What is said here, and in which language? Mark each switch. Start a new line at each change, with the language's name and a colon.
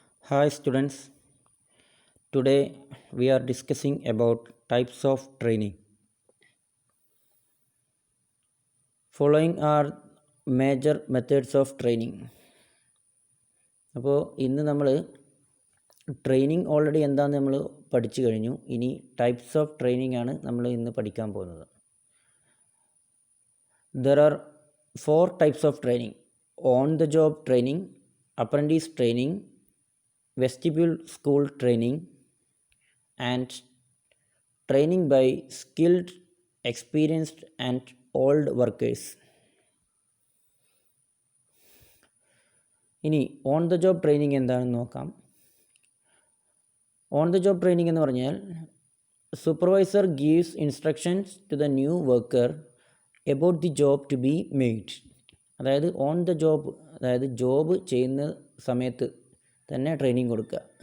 English: Hi students, today we are discussing about types of training. Following are major methods of training.
Malayalam: അപ്പോൾ ഇന്ന് നമ്മൾ training already എന്താണെന്ന് നമ്മൾ പഠിച്ചു കഴിഞ്ഞു. ഇനി ടൈപ്സ് ഓഫ് ട്രെയിനിങ് ആണ് നമ്മൾ ഇന്ന് പഠിക്കാൻ പോകുന്നത്.
English: There are 4 types of training: on the job training, apprentice training, vestibule school training, and training by skilled, experienced and old workers.
Malayalam: ഇനി ഓൺ ദ ജോബ് ട്രെയിനിങ് എന്താണെന്ന് നോക്കാം.
English: on the job training
Malayalam: എന്ന് പറഞ്ഞാൽ
English: Supervisor gives instructions to the new worker about the job to be made.
Malayalam: അതായത് on the job, അതായത് job ചെയ്യുന്ന സമയത്ത് തന്നെ ട്രെയിനിങ് കൊടുക്കുക.